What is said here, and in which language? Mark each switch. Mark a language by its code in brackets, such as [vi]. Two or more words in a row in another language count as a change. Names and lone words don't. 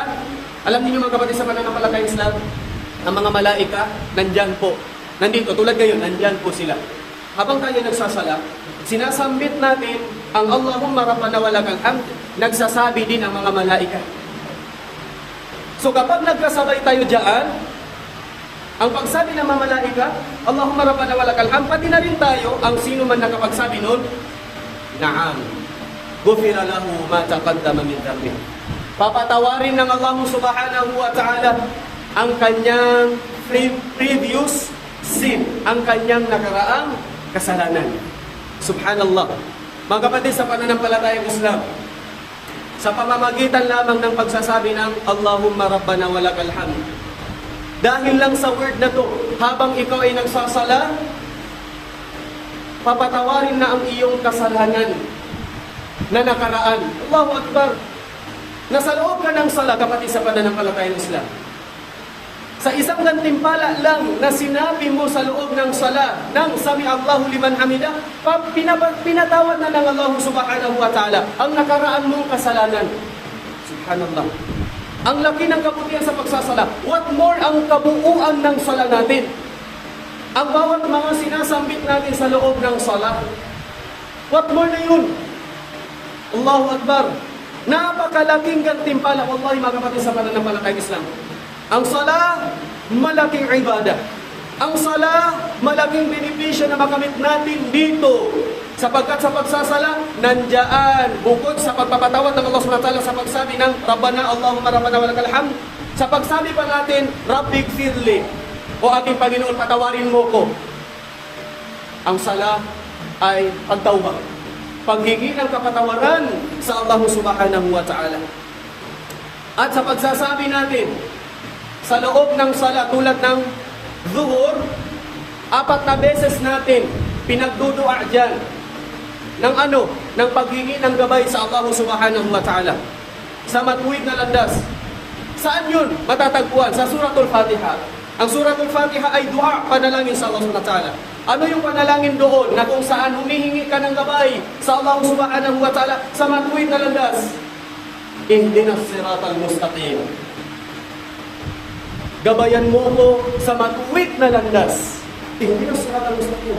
[tl] Alam niyo mga kapatid sa pananampalatayang Islam, ang mga malaika nandyan po, nandito tulad ngayon, nandyan po sila. Habang tayo nagsasala, sinasambit natin ang [ar] Allahumma Rabbana walakal hamd, [tl] nagsasabi din ang mga malaika. So kapag nagkasabay tayo diyan, ang pagsabi ng mga malaika, [ar] Allahumma Rabbana walakal hamd, [tl] pati na rin tayo, ang sino man nakapagsabi nun, [ar] na'am, ghufira lahu ma taqaddama min dhanbi. [tl] Papatawarin ng Allah [ar] subhanahu wa ta'ala [tl] ang kanyang [en] previous sin, [tl] ang kanyang nakaraang kasalanan. [ar] Subhanallah. [tl] Mga kapatid sa pananampalatayang Islam, sa pamamagitan lamang ng pagsasabi ng [ar] Allahumma Rabbana walakal hamd, [tl] dahil lang sa word na to, habang ikaw ay nagsasala, papatawarin na ang iyong kasalanan na nakaraan. [ar] Allahu Akbar. [tl] Nasa loob ka ng sala, kapatid sa pananampalatayang Islam. Sa isang gantimpala lang na sinabi mo sa loob ng sala ng [ar] Sami Allahu liman hamidah, [tl] pinatawad na ng Allah [ar] subhanahu wa ta'ala [tl] ang nakaraan mong kasalanan. [ar] Subhanallah. [tl] Ang laki ng kabutihan sa pagsasala. [en] What more [tl] ang kabuuan ng sala natin? Ang bawat mga sinasambit natin sa loob ng sala. [en] What more [tl] na yun? [ar] Allahu Akbar. [tl] Napakalaking gantimpala, wallahi mga kapatid sa pananampalatayang Islam. Ang sala, malaking ibadah. Ang sala, malaking benepisyo na makamit natin dito. Sapagkat sa pagsasala, nandiyan, bukod sa pagpapatawad ng Allah [ar] subhanahu wa ta'ala [tl] sa pagsabi ng [ar] Rabbana, Allahumma Rabbana walakal hamd, [tl] sa pagsabi pa natin, [ar] Rabbi gfirli, [tl] o aking Panginoon, patawarin mo ko. Ang sala ay pagtawbah, paghingi ng kapatawaran sa Allah [ar] subhanahu wa ta'ala. [tl] At sa pagsasabi natin, sa loob ng sala tulad ng zuhur, 4 na beses natin pinagdudua dyan ng ng paghingi ng gabay sa Allah [ar] subhanahu wa ta'ala. [tl] sa matuwid na landas. Saan yun matatagpuan? Sa Suratul Fatiha. Ang Suratul Fatiha ay dua, panalangin sa Allah [ar] subhanahu wa ta'ala. [tl] Ano yung panalangin doon na kung saan humihingi ka ng gabay sa Allah [ar] subhanahu wa ta'ala [tl] sa matuwid na landas? [ar] Ihdinas siratal mustaqim. [tl] Gabayan mo ko sa matuwid na landas. [ar] Ihdinas siratal mustaqim.